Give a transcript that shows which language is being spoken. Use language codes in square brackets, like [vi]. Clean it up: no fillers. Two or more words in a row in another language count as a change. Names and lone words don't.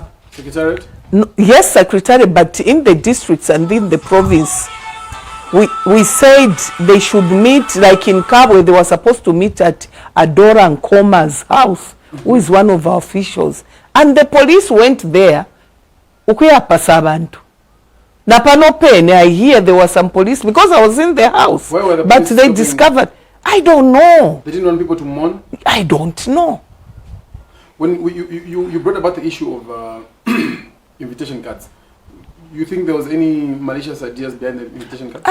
[en] Secretariat? yes, secretariat, but in the districts and in the province. We said they should meet, like in Kabwe, they were supposed to meet at Adora Nkoma's house, who is one of our officials. And the police went there. [bem] Ukuyapasa abantu. Na pano pene, [en] I hear there were some police, because I was in the house. Where were the but police they stopping? discovered, I don't know. They didn't want people to mourn? I don't know. When you brought about the issue of invitation cards, you think there was any malicious ideas behind the invitation cards?